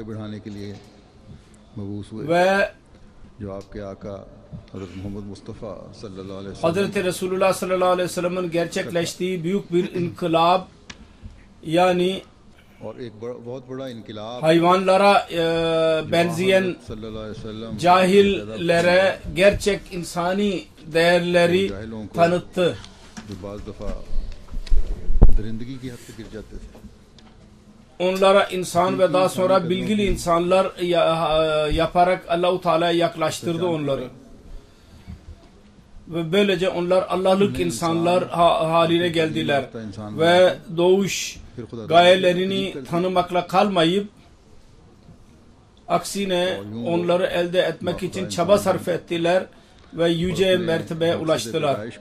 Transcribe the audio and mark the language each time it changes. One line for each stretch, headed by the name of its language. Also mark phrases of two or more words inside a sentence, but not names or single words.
Turkish: Ve Hazreti Resulullah
Arabic: صلى الله عليه وسلم'in
Turkish: gerçekleştiği büyük bir inkılap, yani hayvanlara benzeyen cahillere gerçek insani değerleri tanıttı.
Urdu: दरिंदगी की हद तक गिर जाते थे।
Turkish: Onlara insan ve daha sonra bilgili insanlar yaparak Allah-u Teala'ya yaklaştırdı onları. Ve böylece onlar Allah'lık insanlar haline geldiler. Ve doğuş gayelerini tanımakla kalmayıp aksine onları elde etmek için çaba sarf ettiler ve yüce mertebeye ulaştılar.